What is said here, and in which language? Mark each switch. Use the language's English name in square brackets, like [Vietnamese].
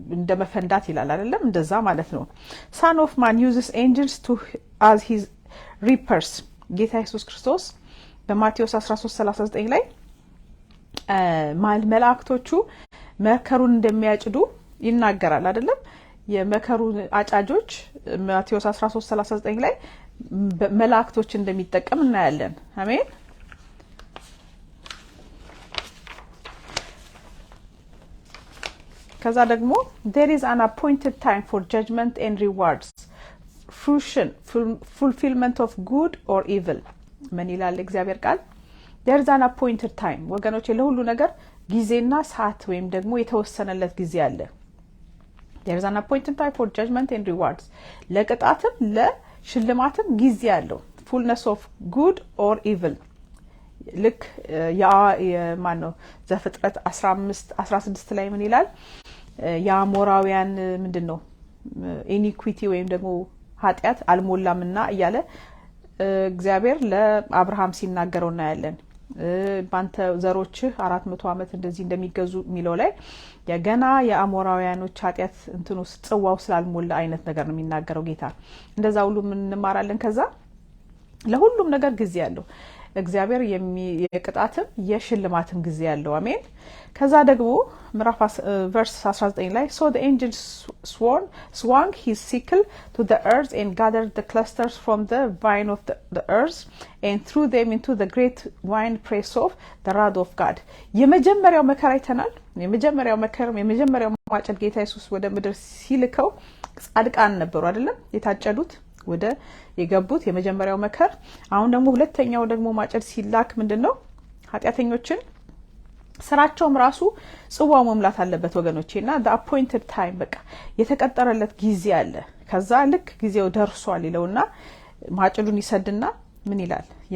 [Amharic] እንደመፈንዳት ይላል አይደለም? እንደዛ ማለት ነው። son of man uses angels to as his reapers ጌታ ኢየሱስ ክርስቶስ በማቴዎስ 13:39 ላይ መላእክቶቹ መከሩን እንደሚያጭዱ ይናገራል አይደለም? የመከሩ አጫጆች ማቴዎስ 13:39 ላይ መላእክቶች እንደሚጠቀም እናያለን። አሜን። ከዛ ደግሞ there is an appointed time for judgment and rewards, fruition, fulfillment of good or evil. ምን ይላል እግዚአብሔር ቃል? there is an appointed time ወገኖቼ፣ ለሁሉ ነገር ጊዜና ሰዓት ወይም ደግሞ የተወሰነለት ጊዜ አለ። there is an appointed time for judgment and rewards ለቅጣትም ለሽልማትም ጊዜ አለው። fullness of good or evil ልክ የማን ነው ዘፍጥረት 15:16 ላይ ምን ይላል? የአሞራውያን ምንድነው ኢኒኩዊቲ ወይም ደግሞ ኃጢያት አልሞላምና እያለ እግዚአብሔር ለአብርሃም ሲናገረው እናያለን። ባንተ ዘሮች 400 ዓመት እንደዚህ እንደሚገዙ ሚለው ላይ የገና የአሞራውያኖች ኃጢያት እንትኑ ጽዋው ስላልሞላ አይነት ነገር ነው የሚናገረው ጌታ። እንደዛ ሁሉ ምን እንማራለን? [English] ከዛ ለሁሉም ነገር ጊዜ ያለው እግዚአብሔር የቅጣትም የሽልማትም ጊዜ ያለው። አሜን። ከዛ ደግሞ ምዕራፍ verse 19 ላይ so the angel swung his sickle to the earth and gathered the clusters from the vine of the earth and threw them into the great wine press of the wrath of God. [Amharic] የመጀመሪያው መከራ አይተናል። የመጀመሪያው ማጨድ ጌታ ኢየሱስ ወደ ምድር ሲልከው ጻድቃን ነበሩ አይደለም የታጨዱት ወደ የገቡት የመጀመሪያው መከር። አሁን ደግሞ ሁለተኛው ደግሞ ማጨድ ሲላክ ምንድነው? ኃጢያተኞችን ስራቸውም ራሱ ጽዋው መምላት አለበት ወገኖቼና the appointed time በቃ የተቀጠረለት ጊዜ አለ። ከዛ ልክ ጊዜው ደርሷል ይለውና ማጨዱን ይሰድና ምን ይላል?